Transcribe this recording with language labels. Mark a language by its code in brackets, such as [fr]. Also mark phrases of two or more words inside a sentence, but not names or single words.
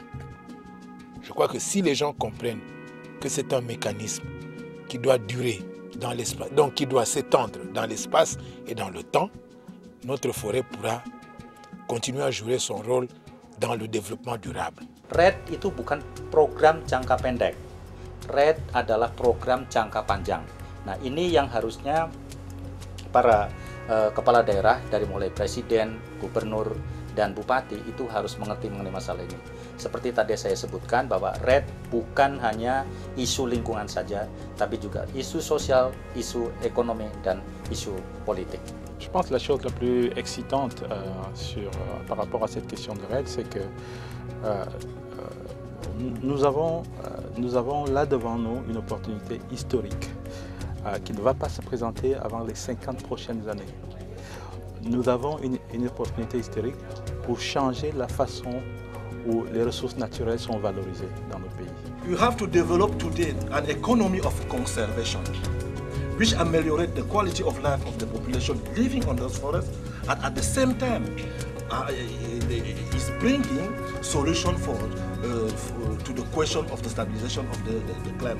[fr] Je crois que si les gens comprennent que c'est un mécanisme qui doit durer dans l'espace, donc qui doit s'étendre dans l'espace et dans le temps, notre forêt pourra continuer à jouer son rôle dans le développement durable. [id] RED itu bukan program jangka pendek. RED adalah program jangka panjang. Nah, ini yang harusnya para kepala daerah dari mulai presiden, gubernur, dan bupati itu harus mengerti mengenai masalah ini. Seperti tadi saya sebutkan bahwa RED bukan hanya isu lingkungan saja, tapi juga isu sosial, isu ekonomi, dan isu politik. [fr] Je pense que la chose la plus excitante par rapport à cette question de RED, c'est que nous avons là devant nous une opportunité historique qui ne va pas se présenter avant les 50 prochaines années. Nous avons une opportunité historique pour changer la façon où les ressources naturelles sont valorisées dans nos pays. [en] You have to develop today an economy of conservation, which ameliorates the quality of life of the population living on those forests, and at the same time is bringing solution to the question of the stabilization of the climate.